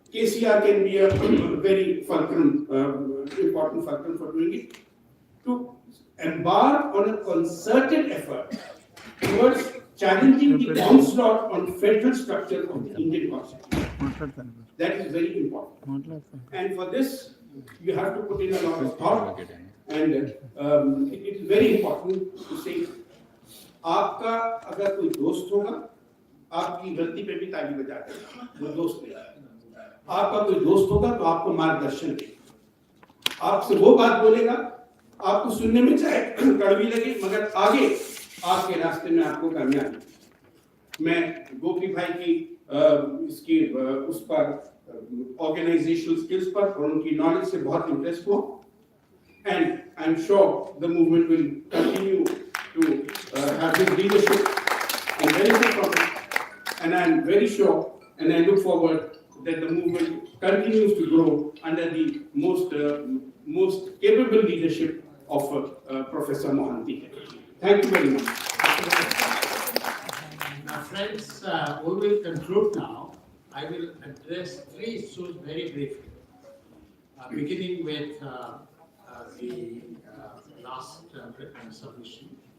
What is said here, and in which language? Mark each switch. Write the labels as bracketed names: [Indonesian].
[English] KCR can be a very important fulcrum for doing it. To embark on a concerted effort towards challenging the onslaught on federal structure of the Indian Constitution. That is very important. And for this, you have to put in a lot of thought. And it is very important to say, [Hindi] आपका अगर कोई दोस्त होगा, आपकी गलती पे भी ताली बजाते हैं, वो दोस्त नहीं। आपका कोई दोस्त होगा तो आपको मार्गदर्शन देगा, आपसे वो बात बोलेगा, आपको सुनने में चाहे कड़वी लगे, मगर आगे आपके रास्ते में आपको कामयाबी। मैं गोपी भाई की इसकी उस पर ऑर्गेनाइजेशनल स्किल्स पर और उनकी नॉलेज से बहुत इंप्रेस हुआ, [English] and I'm sure the movement will continue to have his leadership and benefit from it. And I'm very sure, and I look forward that the movement continues to grow under the most capable leadership of Professor Mohanty. Thank you very much. Now, friends, we will conclude now. I will address three issues very briefly, beginning with the last submission.